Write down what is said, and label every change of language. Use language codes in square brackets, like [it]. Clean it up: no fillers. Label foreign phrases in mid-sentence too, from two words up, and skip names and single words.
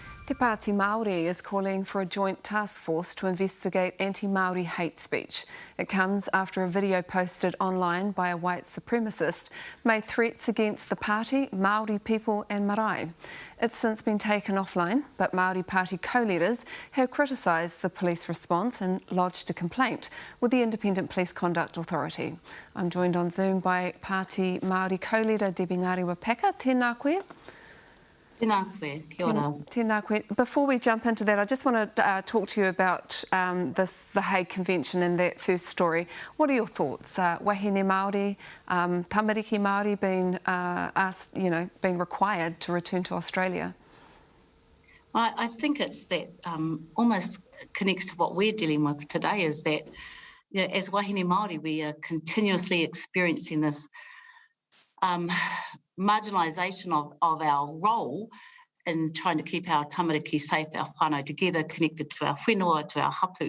[en] Te Pāti Māori is calling for a joint task force to investigate anti-Māori hate speech. It comes after a video posted online by a white supremacist made threats against the party, Māori people and marae. It's since been taken offline, but Māori Party co-leaders have criticised the police response and lodged a complaint with the Independent Police Conduct Authority. I'm joined on Zoom by Party Māori co-leader Debbie Ngārewa-Peka. [mi] Tēnā koe. Tēnā koe, kia ora. Tēnā koe. [en] Before we jump into that, I just want to talk to you about the Hague Convention and that first story. What are your thoughts? [mi] Wahine Māori, tamariki Māori [en] being asked, being required to return to Australia? I think it's that almost connects to what we're dealing with today, is that as [mi] Wahine Māori, [en] we are continuously experiencing this marginalisation of our role in trying to keep our tamariki safe, our whānau together, connected to our whenua, to our hapu.